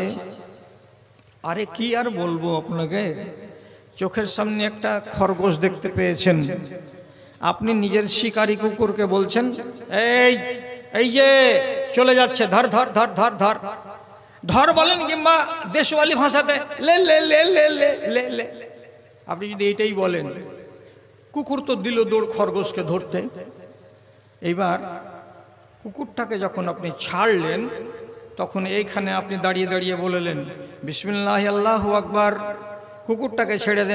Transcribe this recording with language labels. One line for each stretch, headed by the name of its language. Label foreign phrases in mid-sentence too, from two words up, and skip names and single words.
Bangla: আরে কি আর বলবো আপনাকে, চোখের সামনে একটা খরগোশ দেখতে পেয়েছেন, আপনি নিজের শিকারী কুকুরকে বলছেন এই যে চলে যাচ্ছে, ধর ধর ধর ধর ধর ধর বলেন, কিংবা দেশওয়ালি ভাষাতে লে লে লে লে লে লে লে। আপনি যদি এইটাই বলেন, কুকুর তো দিল দৌড় খরগোশকে ধরতে। এইবার কুকুরটাকে যখন আপনি ছাড়লেন, তখন এইখানে আপনি দাঁড়িয়ে দাঁড়িয়ে বললেন
Arabic: بسم الله الله أكبر,
Bangla: কুকুরটাকে ছেড়ে দেন।